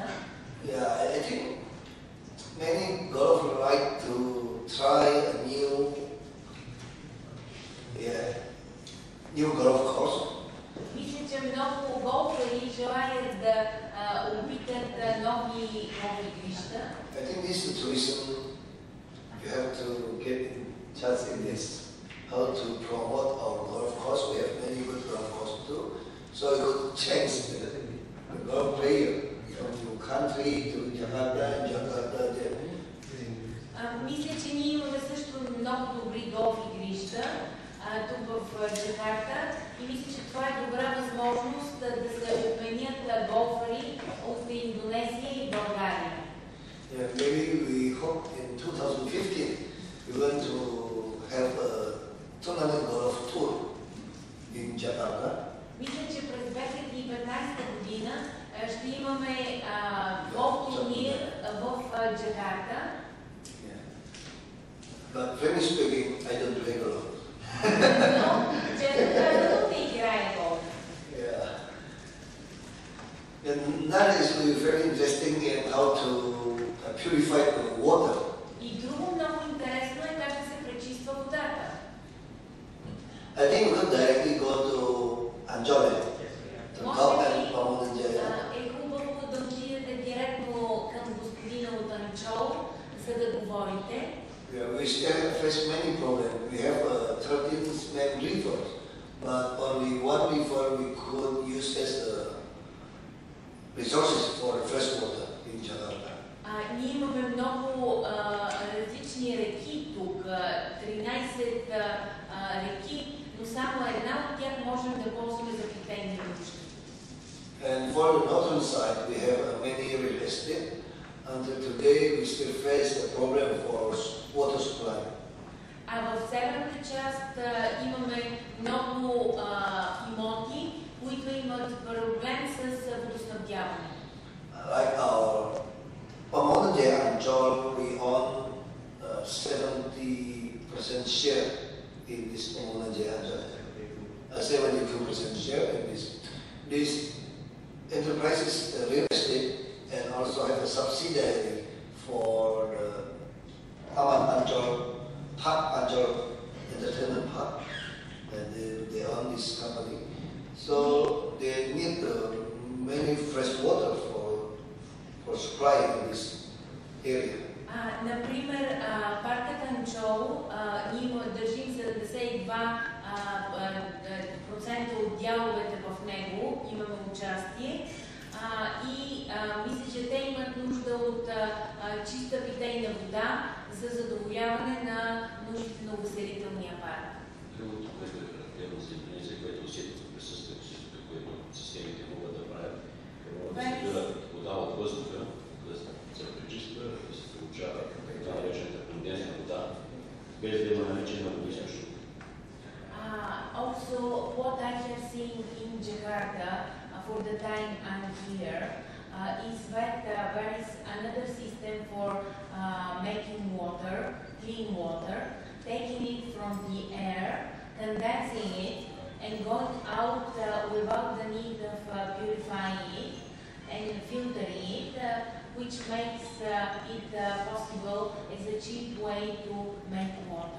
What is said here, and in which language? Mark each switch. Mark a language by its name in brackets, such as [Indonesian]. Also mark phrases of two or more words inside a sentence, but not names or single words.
[English] Yeah, I think many golfers like to try a new golf course. [Bulgarian] Мисля, че много голфери желаят да опитат нови голф игрища. [English] I think this tourism, you have to get in touch in this, how to promote our golf course. We have many good golf courses too. So you could change the golf player from your country to Jakarta and Jakarta there. [Bulgarian] Мисля, че ние имаме също много добри голф игрища тук в Джакарта и мисля, че това е добра възможност да се обменят голфари от Индонезия и България. [English] Yeah, maybe we hope in 2015 we're going to have a tournament golf tour in Jakarta. [Bulgarian] Мисля, че през 2015 година ще имаме голф турнир в Джакарта. [English] But frankly speaking, I don't play golf. [Bulgarian] Но, честно казано, не играя голф. [English] Yeah. And that is very interesting in how to purify the water. [Bulgarian] И друго много интересно е как да се пречиства водата. [English] I think we could directly go to Anjole, to talk and promote the [Bulgarian] е хубаво да отидете директно към господина от Анчол, за да говорите. [English] Yeah, we still face many problems. We have 13 main rivers, but only one river we could use as resources for fresh water in Jakarta. [Bulgarian] Ние имаме много различни реки тук, 13 реки, но само една от тях можем да ползваме за питейни нужди. [English] And for the northern side, we have many real estate. Until today, we still face the problem for water supply. [Bulgarian] А в северната част имаме много имоти, които имат проблем с водоснабдяване. [English] Like our Pamonde Anjol, we own 70% share in this Pamonde Anjol. 72% share in this. These enterprises, real estate, and also have a subsidiary for Taman Anjol, Park Anjol Entertainment Park, and they own this company. So they need many fresh water for supply in this area. [Bulgarian] Например, паркът Анчол, ние държим 72 процента от дяловете в него имаме участие. Мисля, че те имат нужда от чиста питейна вода за задоволяване на нуждите на увеселителния парк. Другото, което е характерно за Индонезия, което усетих присъствието, същото, което системите могат да правят, могат да събират вода от въздуха, да се пречиства, да се получава така наречената конденсна вода, без да има наличие на водоизточник. [English] Also, what I have seen in Jakarta for the time I'm here is that there is another system for making water, clean water, taking it from the air, condensing it, and going out without the need of purifying it and filtering it, which makes it possible as a cheap way to make water.